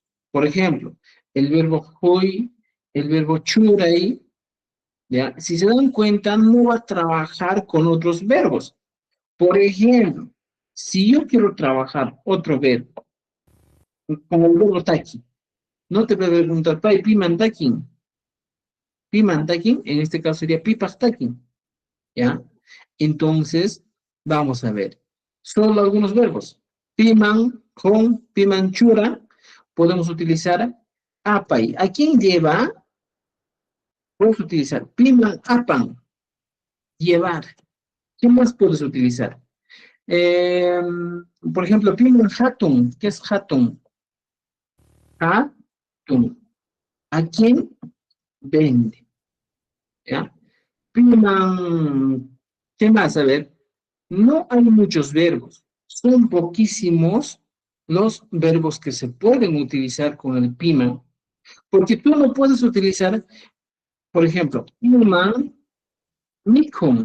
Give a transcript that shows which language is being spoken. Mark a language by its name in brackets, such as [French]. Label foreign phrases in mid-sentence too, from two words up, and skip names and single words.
[Spanish] Por ejemplo, el verbo hoy, el verbo churai, ¿ya? Si se dan cuenta, no va a trabajar con otros verbos. Por ejemplo, si yo quiero trabajar otro verbo, como el verbo taki, no te voy a preguntar, [Quechua] pai, pimantakin. [Spanish] Pimantakin, en este caso sería pipastakin. ¿Ya? Entonces, vamos a ver. Solo algunos verbos. Piman, con, pimanchura, podemos utilizar apay. ¿A quién lleva? Puedes utilizar [Quechua] piman, apan, [Spanish] llevar. ¿Qué más puedes utilizar? Por ejemplo, [Quechua] piman hatun. [Spanish] ¿Qué es hatun? Hatun. ¿A quién vende? ¿Ya? Piman, ¿qué más? A ver. No hay muchos verbos, son poquísimos los verbos que se pueden utilizar con el piman, porque tú no puedes utilizar, por ejemplo, [Quechua] piman, mikum.